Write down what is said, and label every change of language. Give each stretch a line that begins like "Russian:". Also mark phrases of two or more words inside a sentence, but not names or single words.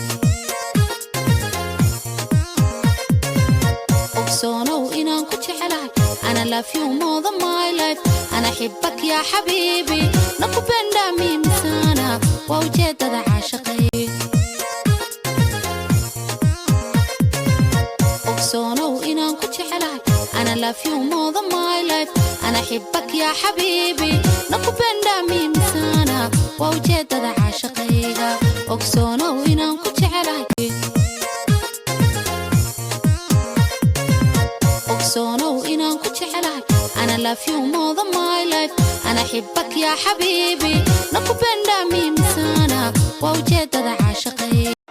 Somali: ogsoonow inaan ku jecelahay ana
English: love you more than my life
Arabic: أنا أحبك يا حبيبي
Swahili: nakupenda mimi sana
Somali: waa ujeedada caashaqayga ogsoonow inaan ku jecelahay ana
English: love you more than my life
Arabic: أنا أحبك يا حبيبي
Swahili: nakupenda mimi sana
Somali: waa ujeedada caashaqayga ogsoonow inaan ku jecelahay ogsoonow inaan ku jecelahay ana
English: love you more than my life
Arabic: أنا أحبك يا حبيبي
Swahili: nakupenda mimi sana
Somali: waa ujeedada caashaqayga